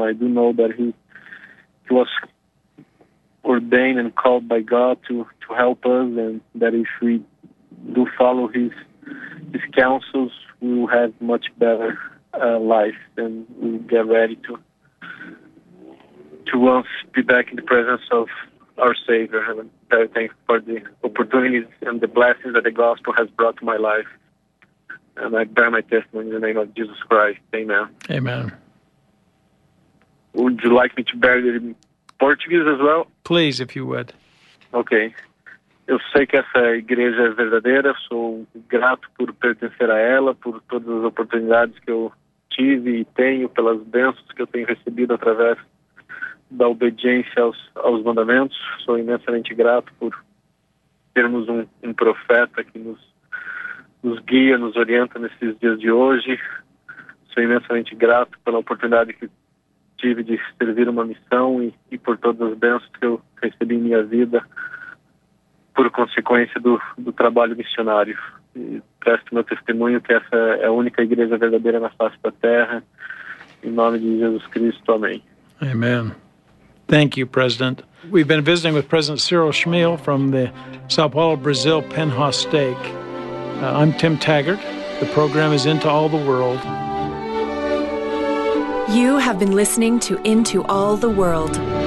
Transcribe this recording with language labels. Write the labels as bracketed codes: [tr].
[en] I do know that he was ordained and called by God to help us, and that if we do follow his counsels, we will have much better life, and we will get ready to once be back in the presence of our Savior. And I'm very thankful for the opportunities and the blessings that the gospel has brought to my life. And I bear my testimony in the name of Jesus Christ. Amen. Amen. Would you like me to bear it in Portuguese as well? Please, if you would. Okay. [pt] Eu sei que essa igreja é verdadeira, sou grato por pertencer a ela, por todas as oportunidades que eu tive e tenho, pelas bênçãos que eu tenho recebido através da obediência aos mandamentos. Sou imensamente grato por termos um profeta que nos guia, nos orienta nesses dias de hoje. Sou imensamente grato pela oportunidade que tive de servir uma missão e por todas as bênçãos que eu recebi em minha vida por consequência do trabalho missionário. E presto meu testemunho que essa é a única igreja verdadeira na face da terra. Em nome de Jesus Cristo, amém. [en] Amen. Thank you, President. We've been visiting with President Cyril Smil from the São Paulo, Brazil, Penhas Stake. I'm Tim Taggart. The program is Into All the World. You have been listening to Into All the World.